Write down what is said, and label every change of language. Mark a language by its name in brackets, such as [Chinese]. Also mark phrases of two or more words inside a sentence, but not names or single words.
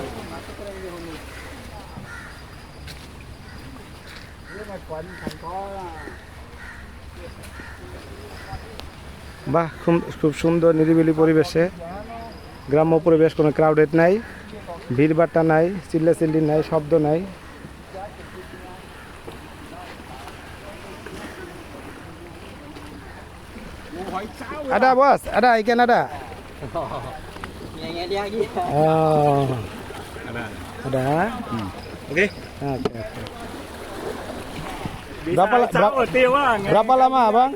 [Bangla] বাহ, খুব সুন্দর নিরিবিলি পরিবেশে, গ্রাম্য পরিবেশ, কোনো ক্রাউডেড নাই, ভিড়ভাট্টা নাই, চিল্লাচিল্লি নাই, শব্দ নাই। [Malay] Ada bos, ikan ada. Oh, ada. Oke. Oke. Berapa lama abang?